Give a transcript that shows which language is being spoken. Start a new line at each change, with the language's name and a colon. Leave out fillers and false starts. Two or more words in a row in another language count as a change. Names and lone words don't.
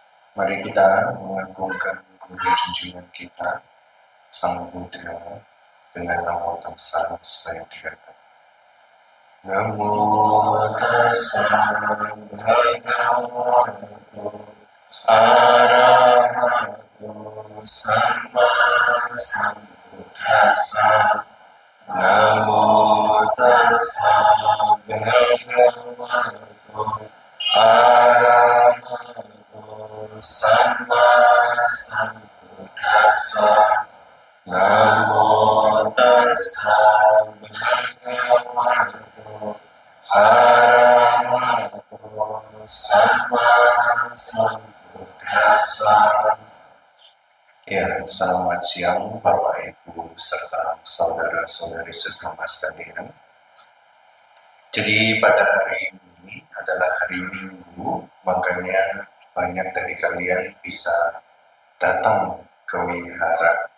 Indonesian: Mari kita mengagungkan guru junjungan kita, Sang Buddha, dengan
Pali: namo tassa
Indonesian: supaya dihargai.
Pali: Namo tassa bhagavato arahato samma sambuddhassa. Namo tassa bhagavato arahato samma sambuddhassa. Namo tassa bhagavato arahato samma sambuddhassa.
Indonesian: Ya, selamat siang Bapak Ibu serta saudara-saudari sedama sekalian. Jadi pada hari ini adalah hari Minggu, makanya banyak dari kalian bisa datang ke wihara.